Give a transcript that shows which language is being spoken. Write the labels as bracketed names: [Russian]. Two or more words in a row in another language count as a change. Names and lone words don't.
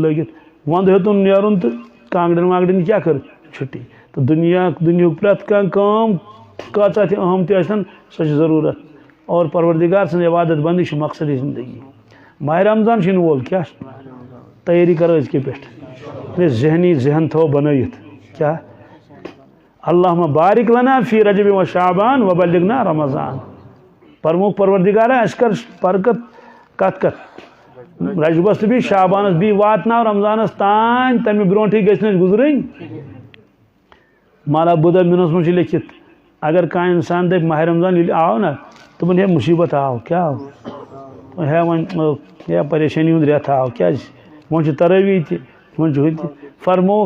[Kashmiri] لٲگِتھ ونٛدٕ ہیوٚتُن نیرُن تہٕ کانٛگرٮ۪ن وانٛگرٮ۪ن کیٛاہ کٔر چھُٹی تہٕ دُنیہُک پرٛٮ۪تھ کانٛہہ کٲم کۭژاہ تہِ اہم تہِ ٲسۍتن سۄ چھِ ضروٗرت اور پروردگار سٕنٛز عبادت بنٛدی چھِ مقصدی زندگی ماہِ رمضان چھُ یِنہٕ وول کیٛاہ تیٲری کرو أزکہِ پٮ۪ٹھ ذہنی ذہن تھوٚو بنٲیِتھ کیٛاہ [Arabic] اللہُمہ بارک لنا فی رجب و شعبان وبلغنا رمضان [Kashmiri] فرموکھ پروردگارا اَسہِ کر برکت کتھ رجبس تہٕ بیٚیہِ شعبانس بیٚیہِ واتناو رمضانس تانۍ تمہِ برونٛٹھٕے گژھِ نہٕ اَسہِ گُزرٕنۍ مالا بُدھا مِنس منٛز چھُ لیکھِتھ اگر کانٛہہ انسان دپہِ ماہِ رمضان ییٚلہِ آو نا دوٚپُن ہے مُصیبت آو کیٛاہ آو ہے وۄنۍ ہے پریشٲنی ہُنٛد رٮ۪تھ آو کیٛازِ وۄنۍ چھِ ترٲوی تہِ وۄنۍ چھُ ہُہ تہِ فرمووُکھ